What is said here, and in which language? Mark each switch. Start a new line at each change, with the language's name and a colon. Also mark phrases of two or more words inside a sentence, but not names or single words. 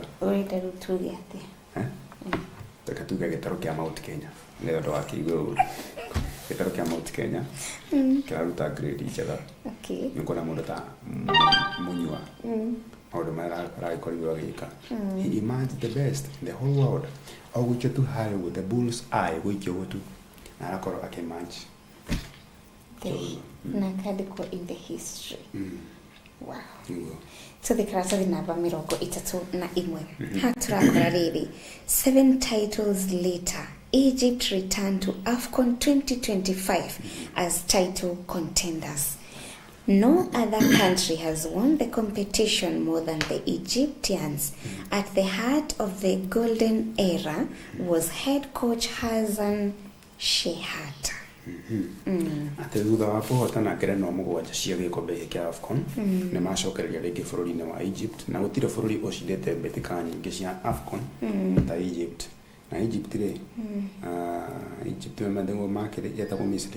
Kikuyu: Ũrenda rĩu tuge atĩ. Taka tuge gĩtaro kĩa Mount Kenya. Nĩ ũndũ wa kĩigũ gĩtaro kĩa Mount Kenya. Kĩraruta grade njega. Okay. Nĩ kuona mũndũ ta Munyua. Maũndũ marĩa aragĩkorirwo agĩka.
English: He imagined the best in the whole world.
Kikuyu: Ogũikio tu harĩa
English: with the bull's eye
Kikuyu: gũikio gũtu. Na arakorwo akĩmatch. Na kandĩkwo
English: in the history.
Kikuyu: Wow. Nĩguo. Tũthikĩra namba 31. Ha tũrakora rĩrĩ,
English: 7 titles later, Egypt returned to AFCON 2025 as title contenders. No other country has won the competition more than the Egyptians. At the heart of the golden era was head coach Hassan Shehata.
Kikuyu: Atĩ thutha wa kũhotana ngerenwa mũgwanja cia gĩkombe gĩkĩ kĩa AFCON, nĩ macokereria rĩngĩ bũrũri-inĩ wa Egypt, na gũtirĩ bũrũri ũcindĩte mbĩtĩka nyingĩ cia AFCON ta Egypt. Na Egypt rĩ, Egypt mathĩngũ make yetagwo Misri.